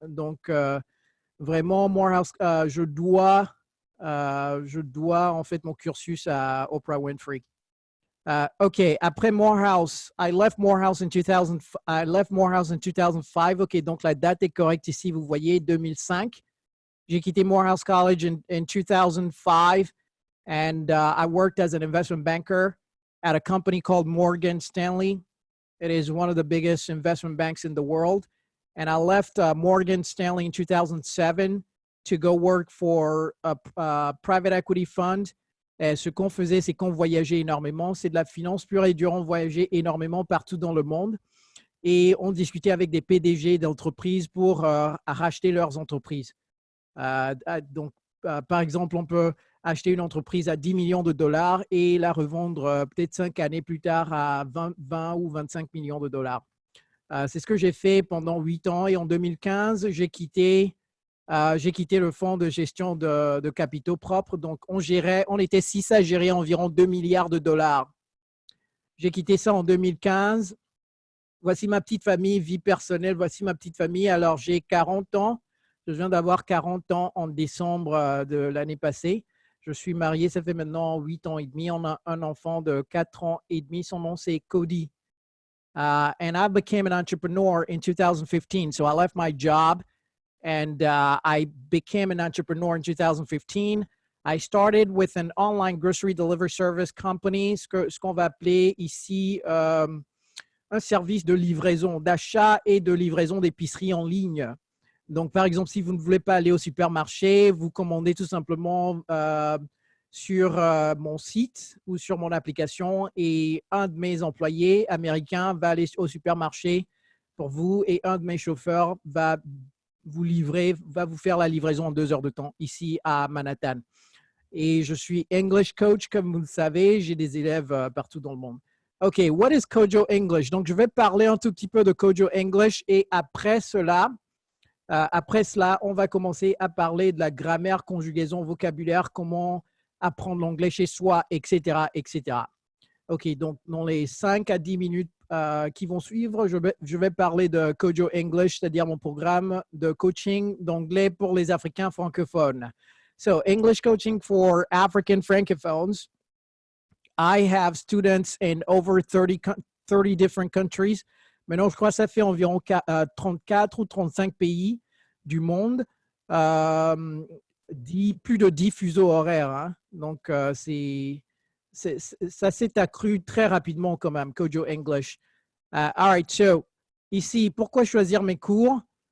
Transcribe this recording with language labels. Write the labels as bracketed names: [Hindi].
[French] Donc, vraiment, Morehouse, je dois en fait mon cursus à Oprah Winfrey. [English] OK, après Morehouse, I left Morehouse in 2005. [French] OK, donc la date est correcte ici, vous voyez, 2005. J'ai quitté [English] Morehouse College in 2005 and I worked as an investment banker at a company called Morgan Stanley. It is one of the biggest investment banks in the world. And I left Morgan Stanley in 2007 to go work for a private equity fund. [French] Et ce qu'on faisait, c'est qu'on voyageait énormément. C'est de la finance pure et dure. On voyageait énormément partout dans le monde. Et on discutait avec des PDG d'entreprises pour racheter leurs entreprises. Donc, par exemple, on peut acheter une entreprise à 10 millions de dollars et la revendre peut-être 5 années plus tard à 20 ou 25 millions de dollars. C'est ce que j'ai fait pendant 8 ans et en 2015, j'ai quitté le fonds de gestion de capitaux propres. Donc, on était 6 à gérer environ 2 milliards de dollars. J'ai quitté ça en 2015. Voici ma petite famille, vie personnelle. Voici ma petite famille. Alors, j'ai 40 ans. Je viens d'avoir 40 ans en décembre de l'année passée. Je suis marié, ça fait maintenant 8 ans et demi. On a un enfant de 4 ans et demi. Son nom, c'est Cody. [English] And I became an entrepreneur in 2015. So I left my job and I became an entrepreneur in 2015. I started with an online grocery delivery service company, [French] ce qu'on va appeler ici un service de livraison, d'achat et de livraison d'épicerie en ligne. Donc, par exemple, si vous ne voulez pas aller au supermarché, vous commandez tout simplement sur mon site ou sur mon application et un de mes employés américains va aller au supermarché pour vous et un de mes chauffeurs va vous faire la livraison en 2 heures de temps ici à Manhattan. Et je suis English coach, comme vous le savez, j'ai des élèves partout dans le monde. [English] OK, what is Kojo English? [French] Donc, je vais parler un tout petit peu de Kojo English et après cela, on va commencer à parler de la grammaire, conjugaison, vocabulaire, comment apprendre l'anglais chez soi, etc., etc. OK, donc dans les 5 à 10 minutes qui vont suivre, je vais parler de Kojo English, c'est-à-dire mon programme de coaching d'anglais pour les Africains francophones. [English] So, English coaching for African francophones. I have students in over 30 different countries, [French] Maintenant, je crois que ça fait environ 34 ou 35 pays du monde, plus de 10 fuseaux horaires. Hein. Donc, ça s'est accru très rapidement quand même, Kojo English. [English] All right, so, [French] ici, pourquoi choisir mes cours?